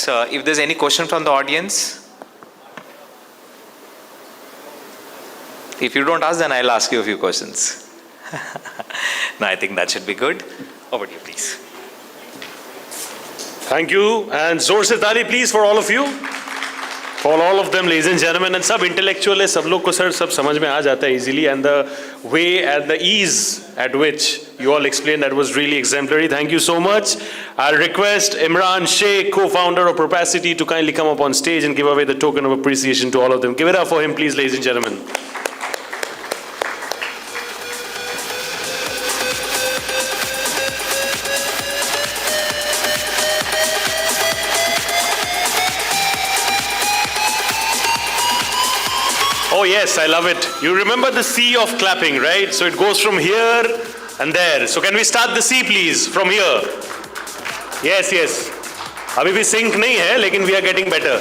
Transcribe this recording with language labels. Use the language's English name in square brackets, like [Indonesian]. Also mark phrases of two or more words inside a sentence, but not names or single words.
[English] If there's any question from the audience, if you don't ask, then I'll ask you a few questions. No, I think that should be good. Over to you, please. Thank you. And [Hindi] ज़ोर से ताली [English] please for all of you. For all of them, ladies and gentlemen, and [Hindi] सब इंटेलेक्चुअल है, सब लोग को सर सब समझ में आ जाता है [English] easily, and the way and the ease at which you all explained, that was really exemplary. Thank you so much. I'll request Imran Sheikh, co-founder of Propacity, to kindly come up on stage and give away the token of appreciation to all of them. Give it up for him, please, ladies and gentlemen. Oh yes, I love it. You remember the C of clapping, right? So it goes from here and there. So can we start the C please, from here? Yes. [Hindi] अभी भी सिंक नहीं है, लेकिन we are getting better.